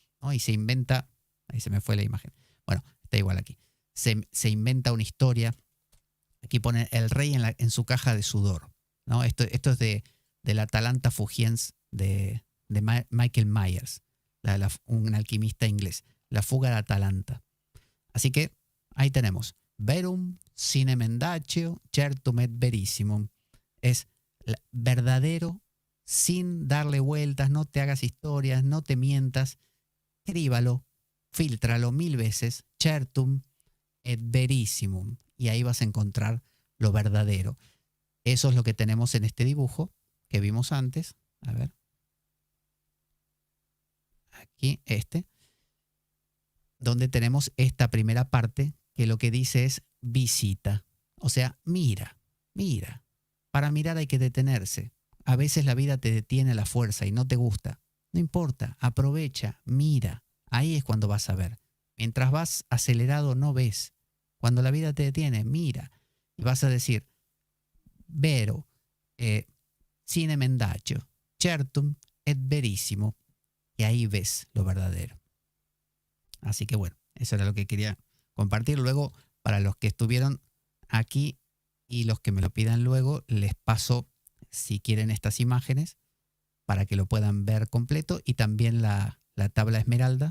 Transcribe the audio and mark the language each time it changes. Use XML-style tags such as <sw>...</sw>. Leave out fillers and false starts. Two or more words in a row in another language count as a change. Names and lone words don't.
<es>Y se inventa, ahí se me fue la imagen, bueno, está igual aquí, se inventa una historia, aquí pone el rey en su caja de sudor, ¿no? Esto es del Atalanta Fugiens de Michael Myers, un alquimista inglés, la fuga de Atalanta. Así que ahí tenemos,</es> <la>verum sine mendacio certum et verissimum,</la> <es>es verdadero sin darle vueltas, no te hagas historias, no te mientas, escríbalo, fíltralo 1000 veces,</es> <la>certum et verissimum,</la> <es>y ahí vas a encontrar lo verdadero. Eso es lo que tenemos en este dibujo que vimos antes. A ver. Aquí, donde tenemos esta primera parte que lo que dice es visita. O sea, mira. Para mirar hay que detenerse. A veces la vida te detiene a la fuerza y no te gusta. No importa, aprovecha, mira. Ahí es cuando vas a ver. Mientras vas acelerado no ves. Cuando la vida te detiene, mira. Y vas a decir,</es> <la>vero, sine mendacio, certum et verissimo.</la> <es>Y ahí ves lo verdadero. Así que bueno, eso era lo que quería compartir. Luego, para los que estuvieron aquí y los que me lo pidan luego, les paso, si quieren, estas imágenes para que lo puedan ver completo, y también la tabla Esmeralda.</es>